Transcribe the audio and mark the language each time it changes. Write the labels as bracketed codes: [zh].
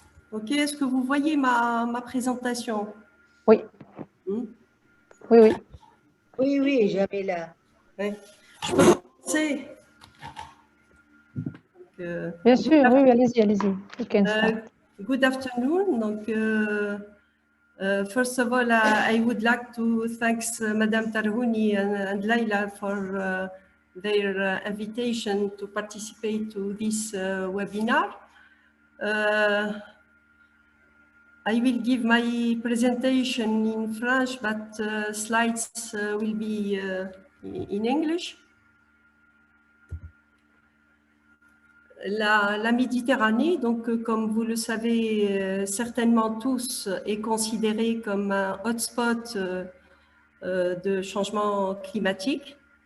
[fr] OK, est-ce que vous voyez ma présentation? Oui. Oui, oui. Oui, oui, Jamila. Ouais. Je peux commencer? Bien sûr, oui, allez-y, allez-y. [en] Good afternoon. Donc, first of all, I would like to thank Madame Tarhouni and Leila for their invitation to participate to this webinar. I will give my presentation in French, but slides will be in English. [fr] La Méditerranée, donc comme vous le savez certainement tous, est considérée comme un hotspot de changement climatique.